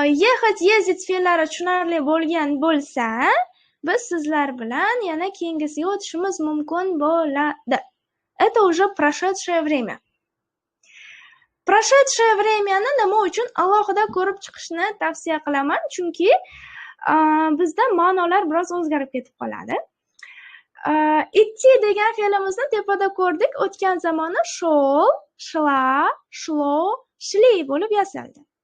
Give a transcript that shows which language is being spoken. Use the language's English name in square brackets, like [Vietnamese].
[Uzbek] Ехать, ездить fe'llari tushunarli bo'lgan bo'lsa, biz sizlar bilan yana keyingisiga o'tishimiz mumkin bo'ladi. [Russian] Это уже прошедшее время. [Uzbek] Прошедшее времяni nima uchun alohida ko'rib chiqishni tavsiya qilaman? Chunki bizda ma'nolar biroz o'zgarib ketib qoladi. Идти degan fe'limizni tepada ko'rdik. O'tgan zamoni shol, shla, shlo, shli bo'lib yasaldi.